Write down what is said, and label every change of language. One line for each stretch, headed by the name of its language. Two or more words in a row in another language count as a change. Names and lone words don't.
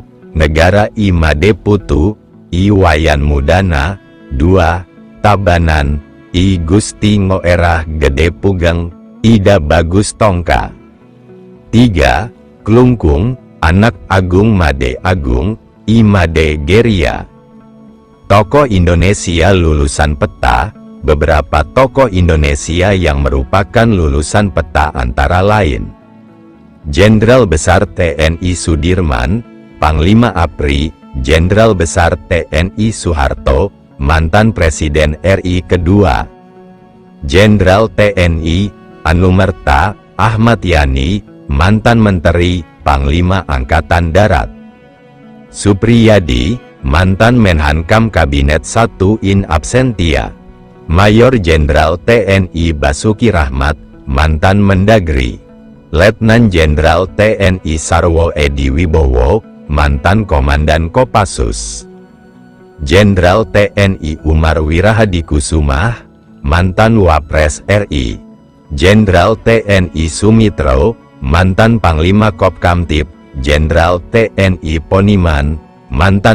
Indonesian: Negara Imade Putu I Wayan Mudana. 2. Tabanan I Gusti Ngoerah Gede Pugeng Ida Bagus Tongka. 3. Klungkung Anak Agung Made Agung I Made Geria. Tokoh Indonesia lulusan peta. Beberapa tokoh Indonesia yang merupakan lulusan peta antara lain: Jenderal Besar TNI Sudirman, Panglima APRI, Jenderal Besar TNI Soeharto, mantan Presiden RI kedua; Jenderal TNI Anumerta Ahmad Yani, mantan Menteri, Panglima Angkatan Darat; Supriyadi, mantan Menhankam Kabinet 1
Latin: in absentia;
Indonesian: Mayor Jenderal TNI Basuki Rahmat, mantan Mendagri; Letnan Jenderal TNI Sarwo Edi Wibowo, mantan Komandan Kopassus; Jenderal TNI Umar Wirahadikusumah, mantan Wapres RI; Jenderal TNI Sumitro, mantan Panglima Kopkamtib; Jenderal TNI Poniman, mantan